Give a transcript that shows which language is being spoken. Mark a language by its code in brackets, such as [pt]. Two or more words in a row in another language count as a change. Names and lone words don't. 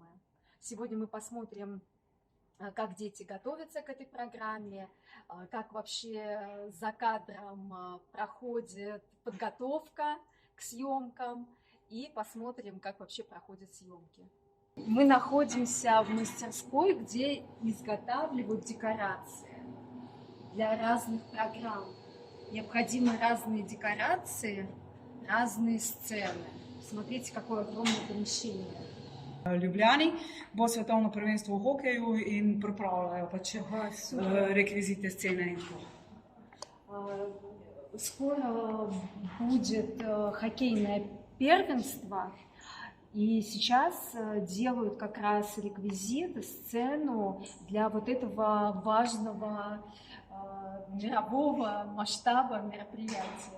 [ru] Сегодня мы посмотрим, как дети готовятся к этой программе, как вообще за кадром проходит подготовка к съемкам, и посмотрим, как вообще проходят съемки. Мы находимся в мастерской, где изготавливают декорации для разных программ. Необходимы разные декорации, разные сцены. Смотрите, какое огромное помещение. [sl] Ljubljani bo svetovno prvenstvo v hokeju in pripravljajo pač rekvizite, scene in tako. [ru] Скоро будет хоккейное первенство, и сейчас делают как раз реквизит, сцену для вот этого важного мирового масштаба мероприятия.